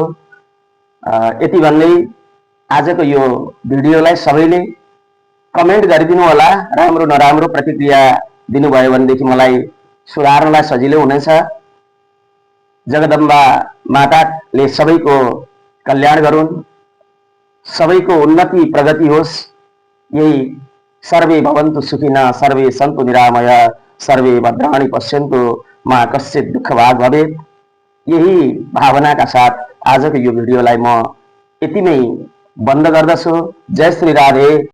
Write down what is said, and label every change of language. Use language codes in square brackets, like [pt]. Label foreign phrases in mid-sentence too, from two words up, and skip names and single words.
[ne] यति भन्दै आजको यो भिडियोलाई सबैले कमेन्ट गरिदिनु होला। राम्रो नराम्रो प्रतिक्रिया दिनुभयो भनेदेखि मलाई सुधार्नलाई सजिलो हुनेछ। जगदम्बा माताले सबैको कल्याण गरून्, सबैको उन्नति प्रगति होस्। [sa] यही सर्वे भवन्तु सुखिनः, सर्वे सन्तु निरामयः, सर्वे भद्राणि पश्यन्तु, मा कश्चित् दुःखभाग् भवेत्। [ne] यही भावनाका साथ आजको यो भिडियोलाई म यतिमै बन्द गर्दछु। जय श्री राधे।